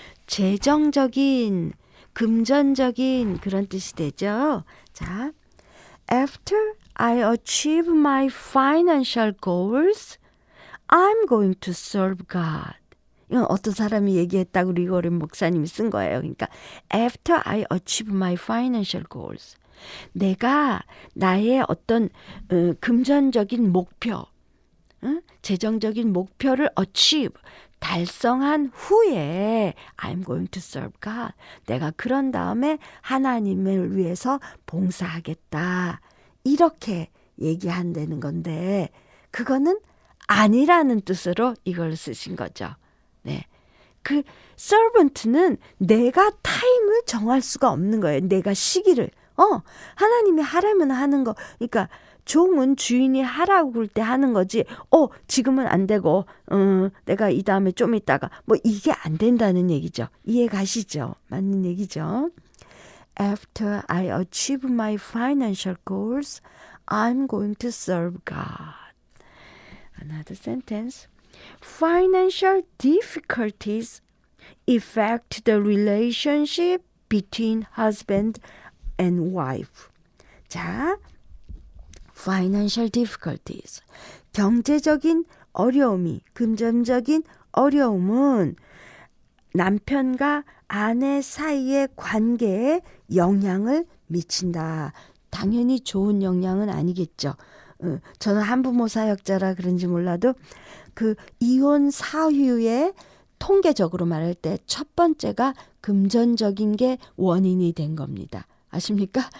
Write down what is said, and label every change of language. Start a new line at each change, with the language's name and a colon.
Korean: 재정적인, 금전적인 그런 뜻이 되죠.
English: 자, After I achieve my financial goals, I'm going to serve God.
Korean: 이건 어떤 사람이 얘기했다고 리고린 목사님이 쓴 거예요. 그러니까
English: After I achieve my financial goals.
Korean: 내가 나의 어떤 금전적인 목표, 재정적인 목표를 achieve, 달성한 후에
English: I'm going to serve God.
Korean: 내가 그런 다음에 하나님을 위해서 봉사하겠다. 이렇게 얘기한다는 건데 그거는 아니라는 뜻으로 이걸 쓰신 거죠. 네. 그 servant는 내가 타임을 정할 수가 없는 거예요. 내가 시기를. 하나님이 하라면 하는 거. 그러니까 종은 주인이 하라고 그럴 때 하는 거지. 지금은 안 되고 내가 이 다음에 좀 있다가 뭐 이게 안 된다는 얘기죠. 이해 가시죠? 맞는 얘기죠.
English: After I achieve my financial goals, I'm going to serve God. Another sentence. Financial difficulties affect the relationship between husband and wife. 자, financial difficulties.
Korean: 경제적인 어려움이, 금전적인 어려움은 남편과 아내 사이의 관계에 영향을 미친다. 당연히 좋은 영향은 아니겠죠. 저는 한부모 사역자라 그런지 몰라도 그 이혼 사유의 통계적으로 말할 때 첫 번째가 금전적인 게 원인이 된 겁니다. 아십니까?